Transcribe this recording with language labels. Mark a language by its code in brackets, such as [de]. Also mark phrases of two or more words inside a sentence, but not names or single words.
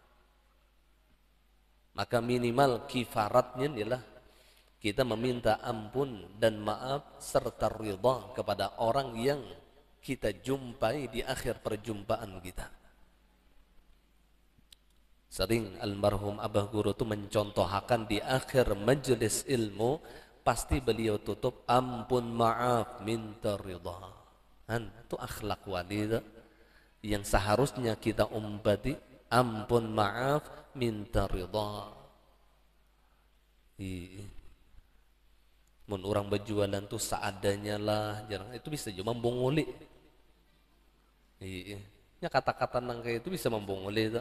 [id] Maka minimal kifaratnya adalah kita meminta ampun dan maaf serta ridha kepada orang yang kita jumpai di akhir perjumpaan kita. Sering almarhum Abah Guru itu mencontohkan di akhir majelis ilmu, pasti beliau tutup ampun maaf minta ridha. Itu akhlak wali yang seharusnya kita umpati, ampun maaf minta ridha. [bjn] Mun orang berjualan tuh seadanya lah, jarang itu bisa cuma membunguli. Ya kata-kata nang kayak itu bisa membunguli itu.